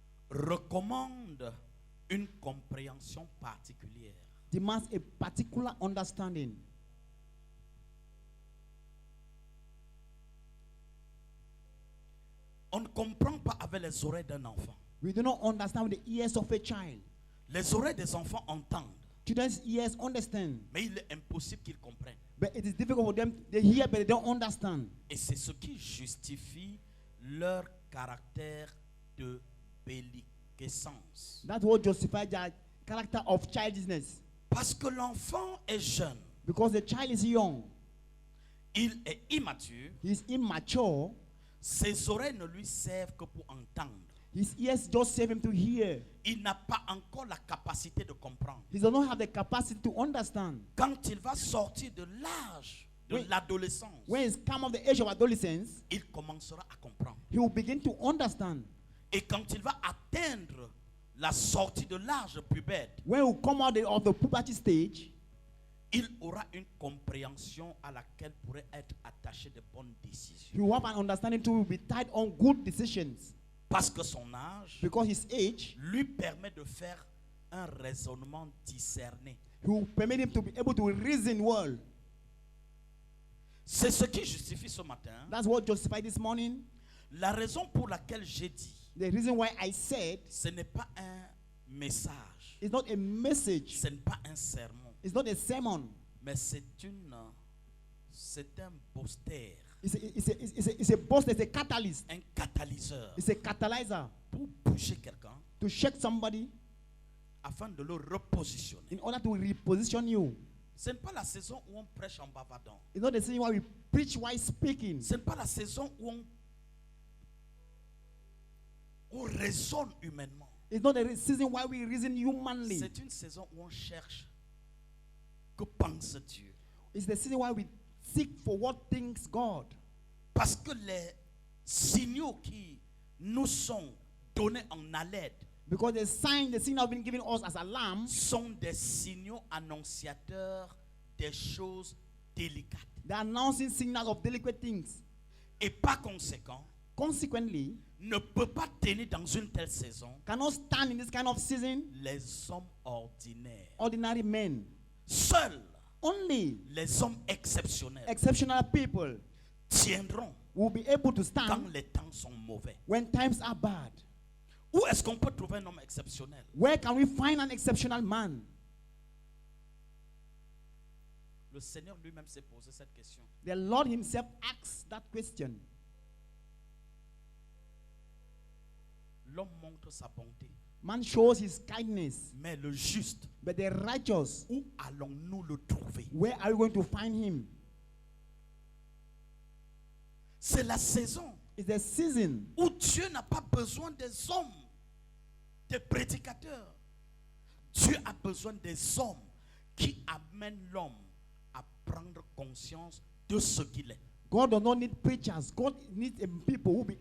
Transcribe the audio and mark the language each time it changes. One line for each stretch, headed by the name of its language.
French: recommande une compréhension particulière.
English: demands a particular understanding.
French: On ne comprend pas avec les oreilles d'un enfant.
English: We do not understand with the ears of a child.
French: Les oreilles des enfants entendent,
English: Children's ears understand,
French: mais il est impossible qu'ils comprennent.
English: but it is difficult for them. They hear, but they don't understand.
French: Et c'est ce qui justifie leur caractère de belliquescence.
English: That's what justifies their character of childishness.
French: Parce que l'enfant est jeune,
English: Because the child is young,
French: il est immature,
English: he is immature.
French: ses oreilles ne lui servent que pour entendre.
English: His ears just save him to hear.
French: Il n'a pas encore la capacité de comprendre.
English: He does not have the capacity to understand.
French: Quand il va sortir de l'âge de l'adolescence,
English: when he's come of the age of adolescence,
French: il commencera à comprendre.
English: he will begin to understand.
French: Et quand il va atteindre la sortie de l'âge pubère,
English: When he will come out of the puberty stage,
French: il aura une compréhension à laquelle pourraient être attachées de bonnes décisions.
English: he will have an understanding to be tied on good decisions.
French: Parce que son âge
English: Because his age,
French: lui permet de faire un raisonnement discerné.
English: he will permit him to be able to reason well.
French: C'est ce qui justifie ce matin
English: That's what justified this morning.
French: la raison pour laquelle j'ai dit,
English: The reason why I said
French: ce n'est pas un message,
English: it's not a message,
French: ce n'est pas un sermon,
English: it's not a sermon,
French: mais c'est un booster,
English: it's a boost, it's a catalyst,
French: un catalyseur
English: it's a catalyzer
French: pour bouger quelqu'un
English: to shake somebody
French: afin de le repositionner.
English: in order to reposition you.
French: Ce n'est pas la saison où on prêche en bavardant.
English: It's not the season why we preach while speaking.
French: Ce n'est pas la saison où on raisonne humainement.
English: It's not the season why we reason humanly.
French: C'est une saison où on cherche que pense Dieu.
English: It's the season why we seek for what thinks God.
French: Parce que les signaux qui nous sont donnés en alerte
English: Because the signal have been given us as alarms
French: sont des signaux annonciateurs des choses délicates.
English: They're announcing signals of delicate things.
French: Et par conséquent,
English: Consequently,
French: ne peut pas tenir dans une telle saison
English: cannot stand in this kind of season
French: les hommes ordinaires.
English: ordinary men.
French: Seuls
English: Only
French: les hommes exceptionnels
English: exceptional people
French: tiendront
English: will be able to
French: quand
English: stand
French: les temps sont mauvais.
English: when times are bad.
French: Où est-ce qu'on peut trouver un homme exceptionnel?
English: Where can we find an exceptional man?
French: Le Seigneur lui-même s'est posé cette question.
English: The Lord himself asks that question.
French: L'homme montre sa bonté,
English: Man shows his kindness,
French: mais le juste,
English: but the righteous,
French: où allons-nous le trouver?
English: where are we going to find him?
French: C'est la saison
English: It's the season
French: où Dieu n'a pas besoin des hommes, des prédicateurs. Dieu a besoin des hommes qui amènent l'homme à prendre conscience de ce qu'il est.
English: God does not need preachers. God needs people who will be